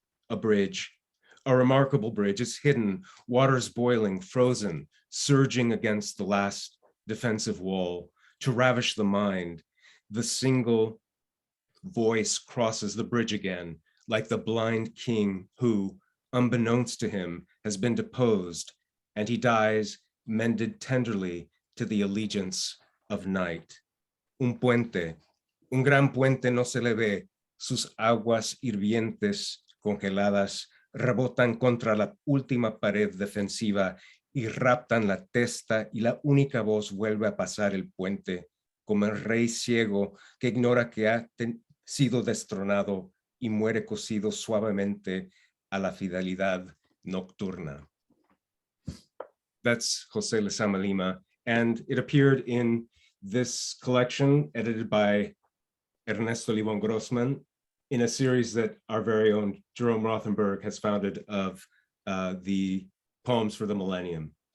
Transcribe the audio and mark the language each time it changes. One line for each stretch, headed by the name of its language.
English: A bridge, a remarkable bridge, is hidden, waters boiling, frozen, surging against the last defensive wall to ravish the mind. The single voice crosses the bridge again, like the blind king who, unbeknownst to him, has been deposed, and he dies mended tenderly to the allegiance of night.
Spanish: Un puente, un gran puente no se le ve, sus aguas hirvientes, congeladas, rebotan contra la última pared defensiva y raptan la testa, y la única voz vuelve a pasar el puente, como el rey ciego que ignora que ha sido destronado y muere cosido suavemente a la fidelidad nocturna.
English: That's José Lezama Lima, and it appeared in this collection edited by Ernesto Libón Grossman in a series that our very own Jerome Rothenberg has founded of the Poems for the Millennium.